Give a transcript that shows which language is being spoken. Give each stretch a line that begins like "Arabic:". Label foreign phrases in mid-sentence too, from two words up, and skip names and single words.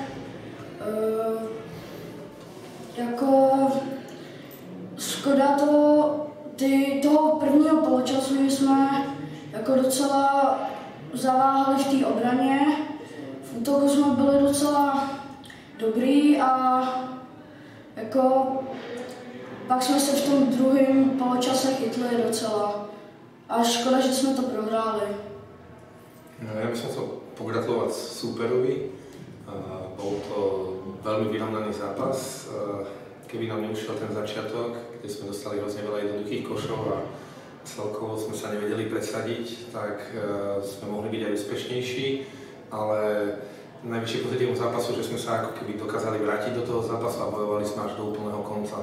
Czech: Jako škoda toho prvního poločasu, že jsme jako docela zaváhali v té obraně. V útoku jsme byli docela dobrý a jako pak jsme se v tom druhém poločase chytli docela. A škoda, že jsme to prohráli.
Slovak: No, ja by som chcel pogratulovať súperovi. Bol to veľmi vyrovnaný zápas. Keby nám neušiel ten začiatok, kde sme dostali hrozne veľa jednoduchých košov a celkovo sme sa nevedeli presadiť, tak sme mohli byť aj úspešnejší, ale najvyššie pozitívum zápasu, že sme sa ako keby dokázali vrátiť do toho zápasu a bojovali sme až do úplného konca.